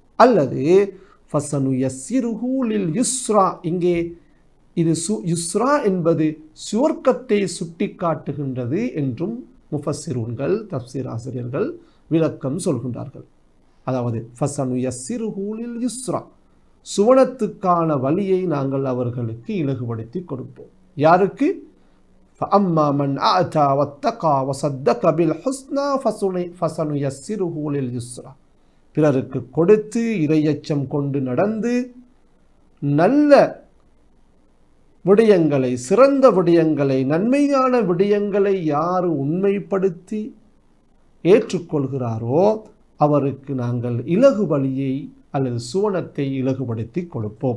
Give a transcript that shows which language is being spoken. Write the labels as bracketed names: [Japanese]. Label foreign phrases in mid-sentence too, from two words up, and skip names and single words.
[Tamil] அல்லது [Arabic] فسنيسره لليسرى, [Tamil] இங்கே இது யுஸ்ரா என்பது சுவர்க்கத்தை சுட்டி காட்டுகின்றது என்றும் முஃபஸ்ஸிரூன்கள் தஃப்சீர் ஆசிரியர்கள் விளக்கம் சொல்கின்றார்கள். அதாவது [Arabic] فسنيسره لليسرى, [Tamil] சுவனத்துக்கான வழியை நாங்கள் அவர்களுக்கு இலகுபடுத்தி கொடுப்போம். யாருக்கு? [Arabic] فَأَمَّا مَنْ أَعْتَى وَاتَّقَى وَصَدَّقَ بِالْحُسْنَى فَسَنُيَسِّرُهُ لِلْيُسْرَى, [Tamil] பிறருக்கு கொடுத்து இறையச்சம் கொண்டு நடந்து நல்ல விடயங்களை, சிறந்த விடயங்களை, நன்மையான விடயங்களை யார் உண்மைப்படுத்தி ஏற்றுக்கொள்கிறாரோ அவருக்கு நாங்கள் இலகு வழியை அல்லது சுவனத்தை இலகுபடுத்தி கொடுப்போம்.